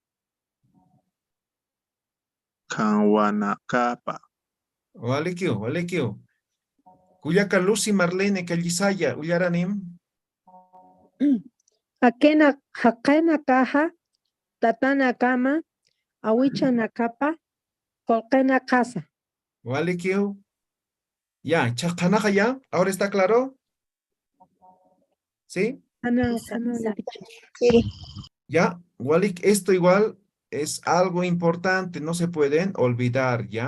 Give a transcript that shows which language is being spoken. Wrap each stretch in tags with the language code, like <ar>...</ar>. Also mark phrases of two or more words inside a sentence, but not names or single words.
<ay>Kanwanakapa. Walikiu, Walikiu. Cuyaca Lucy Marlene Callisaya, ullaranim. Hakena caja, tatana cama, awichana capa, colquena casa. Walikiu. Ya, chacanaja ya.</ay> <es>¿Ahora está claro? ¿Sí? Sí. Ya, Walik, esto igual es algo importante, no se pueden olvidar, ¿ya?</es>